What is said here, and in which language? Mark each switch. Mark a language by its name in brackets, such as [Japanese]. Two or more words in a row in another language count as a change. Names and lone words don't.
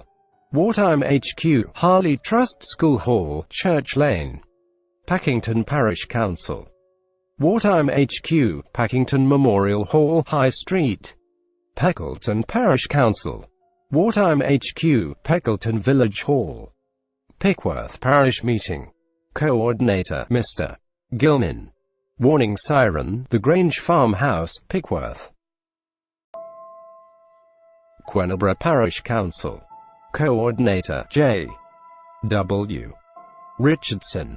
[English] Wartime HQ, Harley Trust School Hall, Church Lane. Packington Parish Council. Wartime HQ, Packington Memorial Hall, High Street. Peckleton Parish Council. Wartime HQ, Peckleton Village Hall. Pickworth Parish Meeting. Coordinator, Mr. Gilman. Warning Siren, The Grange Farmhouse, Pickworth. Quenebra Parish Council. Coordinator, J. W. Richardson.